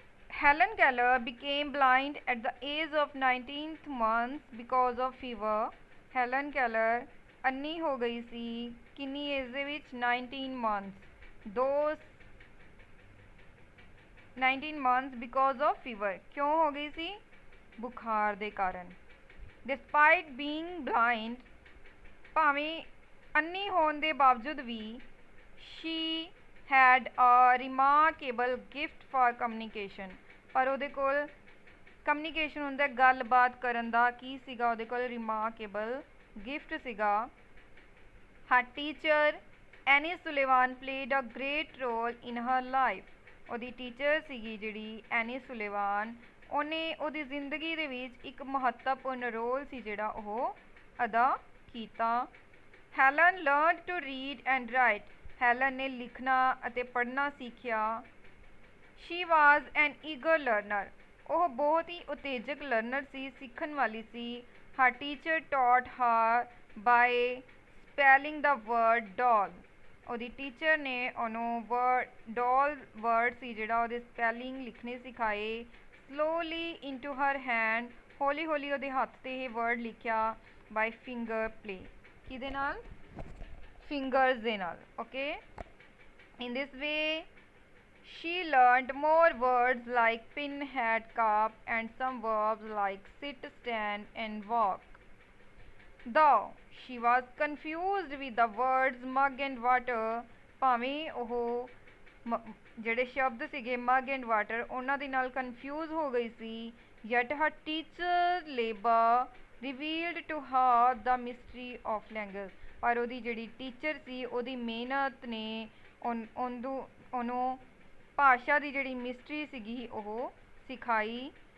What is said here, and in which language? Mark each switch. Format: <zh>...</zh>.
<en>Helen Keller became blind at the age of 19th month because of fever.</en> <pa>Helen Keller ਅੰਨੀ ਹੋ ਗਈ ਸੀ ਕਿੰਨੀ age ਦੇ ਵਿੱਚ?</pa> <en>19 months. those 19 months because of fever.</en> <pa>ਕਿਉਂ ਹੋ ਗਈ ਸੀ? ਬੁਖਾਰ ਦੇ ਕਾਰਨ.</pa> <en>Despite being blind,</en> <pa>ਭਾਵੇਂ ਅੰਨੀ ਹੋਣ ਦੇ ਬਾਵਜੂਦ ਵੀ</pa> <en>she had a remarkable gift for communication.</en> <pa>ਪਰ ਉਹਦੇ ਕੋਲ ਕਮਿਊਨੀਕੇਸ਼ਨ ਹੁੰਦਾ, ਗੱਲਬਾਤ ਕਰਨ ਦਾ ਕੀ ਸੀਗਾ ਉਹਦੇ ਕੋਲ? ਰਿਮਾਰਕੇਬਲ ਗਿਫਟ ਸੀਗਾ.</pa> <en>her teacher Annie Sullivan played a great role in her life.</en> <pa>ਉਹਦੀ ਟੀਚਰ ਸੀਗੀ ਜਿਹੜੀ ਐਨੀ ਸੁਲੇਵਾਨ, ਉਹਨੇ ਉਹਦੀ ਜ਼ਿੰਦਗੀ ਦੇ ਵਿੱਚ ਇੱਕ ਮਹੱਤਵਪੂਰਨ ਰੋਲ ਸੀ ਜਿਹੜਾ ਉਹ ਅਦਾ ਕੀਤਾ.</pa> <en>Helen learned to read and write.</en> <pa>Helen ਨੇ ਲਿਖਣਾ ਅਤੇ ਪੜ੍ਹਨਾ ਸਿੱਖਿਆ.</pa> <en>She was an eager learner.</en> <pa>ਉਹ ਬਹੁਤ ਹੀ ਉਤੇਜਕ ਲਰਨਰ ਸੀ, ਸਿੱਖਣ ਵਾਲੀ ਸੀ.</pa> <en>Her teacher taught her by spelling the word doll.</en> <pa>ਉਹਦੀ ਟੀਚਰ ਨੇ ਉਹਨੂੰ ਡੋਲ ਵਰਡ ਸੀ ਜਿਹੜਾ ਉਹਦੇ ਸਪੈਲਿੰਗ ਲਿਖਣੇ ਸਿਖਾਏ.</pa> <en>slowly into her hand</en> <pa>ਹੌਲੀ ਹੌਲੀ ਉਹਦੇ ਹੱਥ ਤੇ ਇਹ ਵਰਡ ਲਿਖਿਆ</pa> <en>by finger play,</en> <pa>ਕਿਹਦੇ ਨਾਲ? ਫਿੰਗਰਸ ਦੇ ਨਾਲ।</pa> <en>Okay, in this way she learned more words like pin, hat, cup, and some verbs like sit, stand, and walk. Though she was confused with the words mug and water,</en> <pa>ਭਾਵੇਂ ਉਹ ਜਿਹੜੇ ਸ਼ਬਦ ਸੀਗੇ ਮਗ and water ਉਹਨਾਂ ਦੇ ਨਾਲ confuse ਹੋ ਗਈ ਸੀ,</pa> <en>yet her teacher labor revealed to her the mystery of language,</en> <pa>ਪਰ ਉਹਦੀ ਜਿਹੜੀ ਟੀਚਰ ਸੀ ਉਹਦੀ ਮਿਹਨਤ ਨੇ ਉਹਨੂੰ ਭਾਸ਼ਾ ਦੀ ਜਿਹੜੀ ਮਿਸਟਰੀ ਸੀਗੀ ਉਹ ਸਿਖਾਈ।</pa>